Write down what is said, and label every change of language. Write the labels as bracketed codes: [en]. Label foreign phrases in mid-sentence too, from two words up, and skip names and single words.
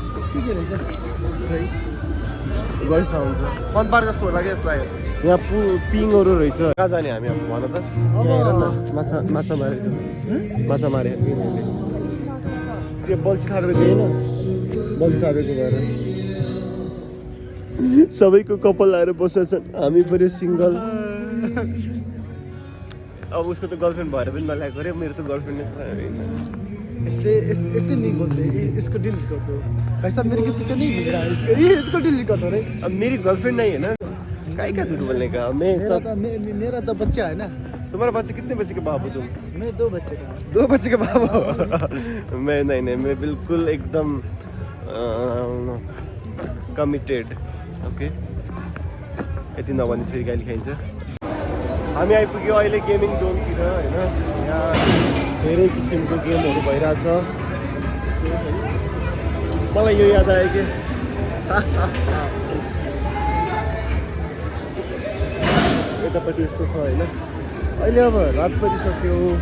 [ne] गइस आउँछ फनपार्क जस्तो होला क्या यस्तो लाग्यो यहाँ पिङहरू रहेछ कहाँ जाने हामी अब भन त हेर न माछा मारे त्यो बल्छी खाएको थिएन बल्छी खाएको भएर सबैको कपाल आएर बसेका छन् हामी पऱ्यो सिङ्गल अब उसको त गर्लफ्रेन्ड भएर पनि नल्याएको अरे मेरो त गर्लफ्रेन्ड [hi] ऐसे नहीं बोलते इसको डिलीट कर दो भाई साहब मेरे किसी को नहीं मिल रहा है इसको डिलीट कर दो रे अब मेरी गर्लफ्रेंड नहीं है ना काहे का झूठ बोलने का मेरा तो बच्चा है ना तुम्हारा बच्चे कितने बच्चे के बाप हो तुम मैं 2 बच्चे का 2 बच्चे के बाप हो मैं नहीं मैं बिल्कुल एकदम कमिटेड ओके [ne] यति नभने फेरि गाली खाइन्छ हामी आइपुग्यो अहिले गेमिङ जोनतिर होइन यहाँ धेरै किसिमको गेमहरू भइरहेछ मलाई यो याद आयो कि यतापट्टि यस्तो छ होइन अहिले अब रात पनि सक्यो